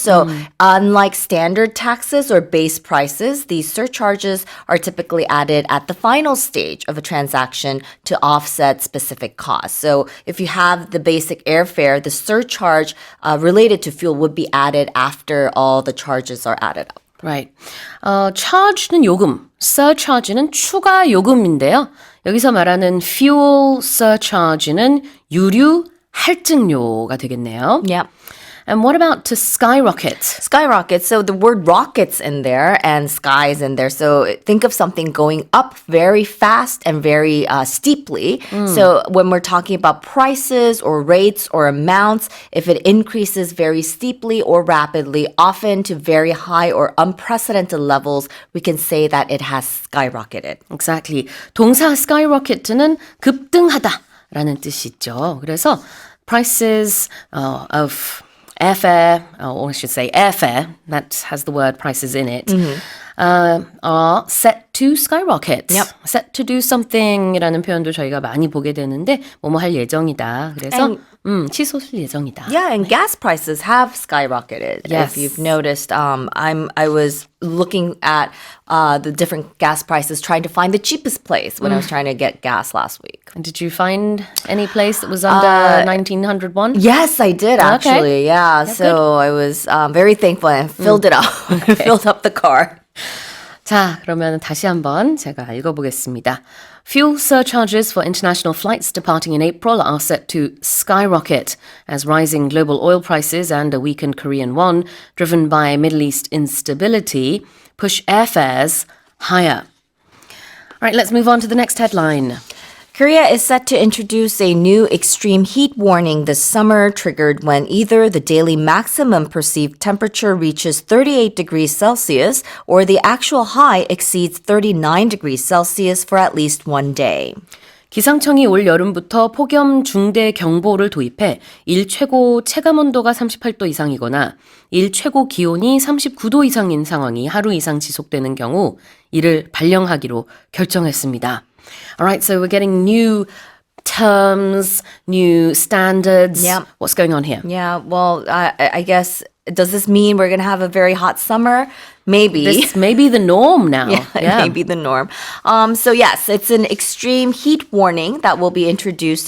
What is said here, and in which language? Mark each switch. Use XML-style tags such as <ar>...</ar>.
<en>So unlike standard taxes or base prices, these surcharges are typically added at the final stage of a transaction to offset specific costs. So if you have the basic airfare, the surcharge related to fuel would be added after all the charges are added up. Right.</en> <ko>charge는 요금, surcharge는 추가 요금인데요. 여기서 말하는 fuel surcharge는 유류 할증료가 되겠네요.</ko> <en>Yeah. And what about to skyrocket? Skyrocket. So the word rockets in there and sky is in there. So think of something going up very fast and very steeply. So when we're talking about prices or rates or amounts, if it increases very steeply or rapidly, often to very high or unprecedented levels, we can say that it has skyrocketed. Exactly.</en> <ko>동사 skyrocket는 급등하다라는 뜻이죠. 그래서</ko> <en>prices of airfare, or I should say airfare, that has the word prices in it, are set to skyrocket. Yep. Set to do something</en> <ko>이라는 표현도 저희가 많이 보게 되는데 뭐뭐 할 예정이다. 그래서 치솟을 예정이다.</ko> <en>Yeah, and gas prices have skyrocketed. Yes. If you've noticed, I was looking at the different gas prices, trying to find the cheapest place when I was trying to get gas last week. And did you find any place that was under 1900 won? Yes, I did actually. Yeah, That's so I was very thankful and filled it up. Filled up the car.</en> <ko>자, 그러면 다시 한번 제가 읽어보겠습니다.</ko> <en>Fuel surcharges for international flights departing in April are set to skyrocket as rising global oil prices and a weakened Korean won, driven by Middle East instability, push airfares higher. All right, let's move on to the next headline. Korea is set to introduce a new extreme heat warning this summer, triggered when either the daily maximum perceived temperature reaches 38 degrees Celsius or the actual high exceeds 39 degrees Celsius for at least one day.</en> <ko>기상청이 올 여름부터 폭염 중대 경보를 도입해 일 최고 체감온도가 38도 이상이거나 일 최고 기온이 39도 이상인 상황이 하루 이상 지속되는 경우 이를 발령하기로 결정했습니다.</ko> <en>All right, so we're getting new terms, new standards. Yep. What's going on here? Yeah, well, I guess, does this mean we're going to have a very hot summer? Maybe. This may be the norm now. Yeah, it may be the norm. So yes, it's an extreme heat warning that will be introduced.</en>